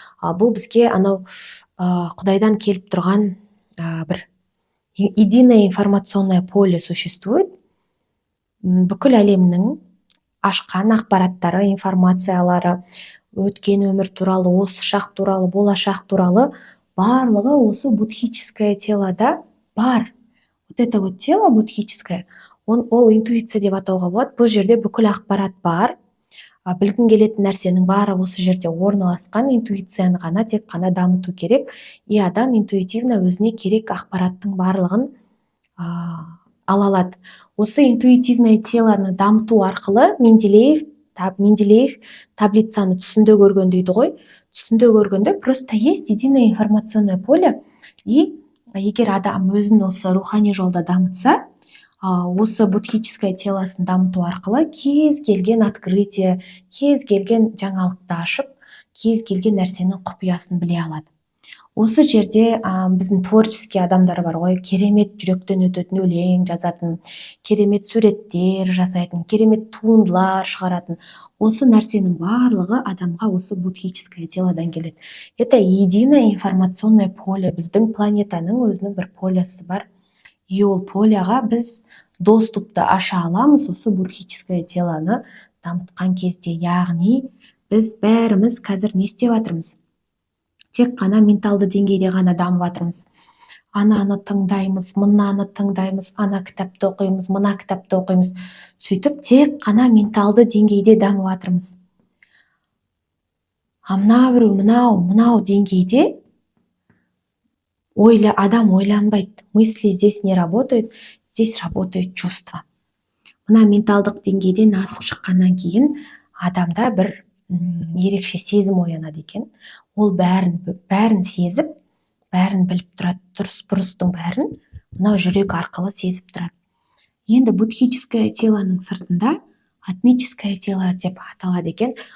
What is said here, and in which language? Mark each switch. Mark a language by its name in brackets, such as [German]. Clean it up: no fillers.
[Kazakh] Бұл бізге анау Құдайдан келіп тұрған бір [Russian] единое информационное поле существует. [Kazakh] Бүкіл әлемнің ашқан ақпараттары, информациялары, өткен өмір туралы, осы шақ туралы, болашақ туралы барлығы осы будхическое телода бар. [Russian] Вот это вот тело будхическое, [Kazakh] ол интуиция деп атауға болады. Бұл жерде бүкіл ақпарат бар. Білгің келетін нәрсенің бары осы жерде орналасқан. Интуицияны ғана тек қана дамыту керек. И адам интуитивно өзіне керек ақпараттың барлығын ала алады. Осы интуитивное телоны дамыту арқылы Менделеев таблицаны түсінде көрген дейді ғой. түсінде көргенде [Russian] просто есть единое информационное поле. [Kazakh] И егер адам өзін осы рухани жолда дамытса, осы будхическое телосын дамыту арқылы кез келген открытие, кез келген жаңалықты ашып, кез келген нәрсенің құпиясын біле алады. Осы жерде біздің творческий адамдар бар ғой, керемет жүректен өтетін өлең жазатын, керемет суреттер жасайтын, керемет туындылар шығаратын. Осы нәрсенің барлығы адамға осы будхическое телодан келеді. [Russian] Это единое информационное поле. [Kazakh] Біздің планетаның өзінің бір полесі бар. И ол поляға біз доступты аша аламыз осы будхическое телоны дамытқан кезде. Яғни біз бәріміз қазір не істеп жатырмыз? Тек қана менталды деңгейде ғана дамып жатырмыз. Ананы тыңдаймыз, мынаны тыңдаймыз, ана кітапты оқимыз, мына кітапты оқимыз. Сөйтіп тек қана менталды деңгейде дамып жатырмыз. Мынау деңгейде адам ойланбайды. [Russian] Мысли здесь не работают, здесь работают чувства. [Kazakh] Мына менталдық деңгейден асып шыққаннан кейін адамда бір ерекше сезім оянады екен. Ол бәрін сезіп, бәрін біліп тұрады, дұрыс-бұрыстың бәрін мынау жүрек арқылы сезіп тұрады. Енді будхическое телоның сыртында атмическое тело деп аталады екен.